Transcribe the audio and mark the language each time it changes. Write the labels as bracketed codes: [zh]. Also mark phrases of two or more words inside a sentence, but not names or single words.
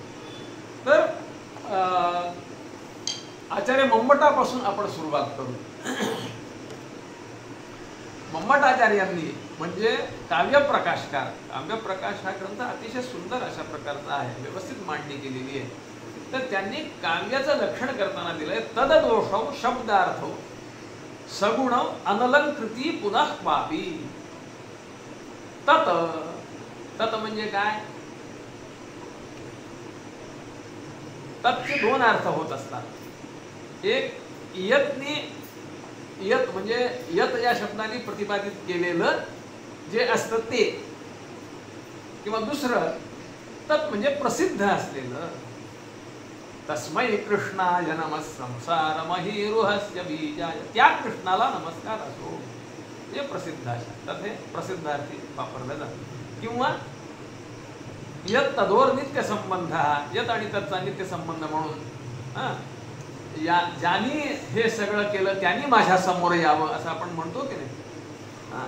[mr] तर आचार्य मम्मटापासून आपण सुरुवात करू। मम्मटाचार्यांनी म्हणजे काव्यप्रकाशकार, काव्यप्रकाश हा ग्रंथ अतिशय सुंदर अशा प्रकारचा आहे, व्यवस्थित मांडणी केलेली आहे। तर त्यांनी काव्याचं लक्षण करताना दिलंय [sa] तददोषौ शब्दार्थौ सगुणौ अनलंकृती पुनः पापी। [mr] तत तत म्हणजे काय, तत्चे दोन अर्थ होत असतात। एक यत्नी, यत म्हणजे यत या शब्दाने प्रतिपादित केलेलं जे असतं ते, किंवा दुसरं तत् म्हणजे प्रसिद्ध असलेलं। [sa] तस्मै कृष्णाय नमः संसार महिरुहस्य बीजाय, [mr] त्या कृष्णाला नमस्कार असो, हे प्रसिद्ध असतात, हे प्रसिद्धार्थी वापरलं जातं। किंवा [sa] यत तदोर नित्य संबंध, [mr] यत आणि तत्चा नित्य संबंध म्हणून ज्यांनी हे सगळं केलं त्यांनी माझ्या समोर यावं असं आपण म्हणतो की नाही।